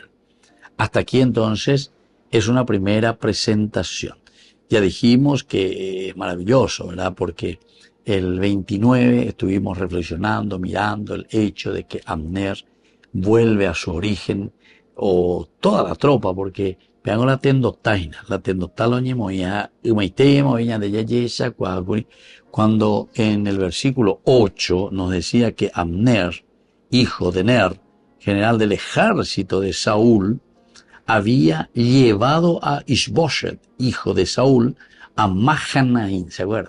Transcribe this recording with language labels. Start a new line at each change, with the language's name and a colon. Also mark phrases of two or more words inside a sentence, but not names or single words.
Spanish: Hasta aquí entonces es una primera presentación. Ya dijimos que es maravilloso, ¿verdad? Porque el 29 estuvimos reflexionando, mirando el hecho de que Abner vuelve a su origen, o toda la tropa, porque vean la tendotaina, la tendotaloñemoya, umaitemoya de yayesa, cuando en el versículo 8 nos decía que Abner, hijo de Ner, general del ejército de Saúl, había llevado a Ishboshet, hijo de Saúl, a Mahanaim, ¿se acuerdan?